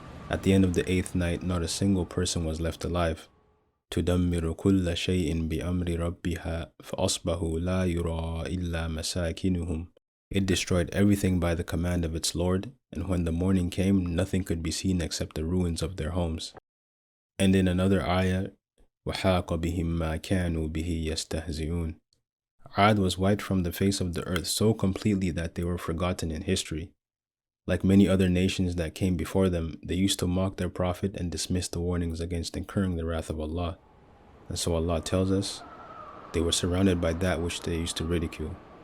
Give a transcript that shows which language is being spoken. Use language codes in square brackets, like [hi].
[en] At the end of the 8th night, not a single person was left alive. [ar] تُدَمِّرُ كُلَّ شَيْءٍ بِأَمْرِ رَبِّهَا فَأَصْبَحُوا لَا يُرَى إِلَّا مَسَاكِنُهُمْ. [en] It destroyed everything by the command of its Lord, and when the morning came, nothing could be seen except the ruins of their homes. And in another ayah, [ar] وَحَاقَ بِهِمْ مَا كَانُوا بِهِ يَسْتَهْزِئُونَ. [en] Ad was wiped from the face of the earth so completely that they were forgotten in history. Like many other nations that came before them, they used to mock their prophet and dismiss the warnings against incurring the wrath of Allah. And so Allah tells us, they were surrounded by that which they used to ridicule.